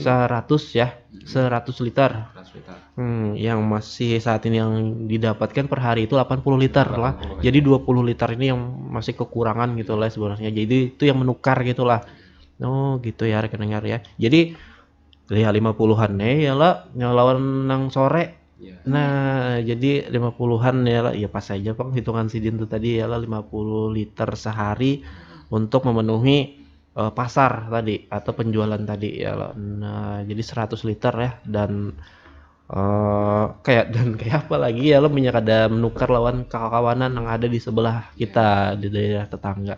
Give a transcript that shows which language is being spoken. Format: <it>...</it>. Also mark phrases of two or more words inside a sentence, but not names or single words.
<bjn>100 ya, 100 liter. 100 liter. Yang masih saat ini yang didapatkan per hari itu 80 liter lah. Jadi 20 liter ini yang masih kekurangan gitu lah sebenarnya. Jadi itu yang menukar gitu lah. Oh gitu ya rekan-rekan ya. Jadi ya 50-an ya lah lawan nang sore. Nah, jadi 50-an ya lah, ya pas aja Bang hitungan sidin itu tadi ya lah 50 liter sehari untuk memenuhi pasar tadi atau penjualan tadi ya lah. Nah, jadi 100 liter ya dan kayak apa lagi ya lo minyak ada menukar lawan kawanan yang ada di sebelah kita di daerah tetangga.</bjn>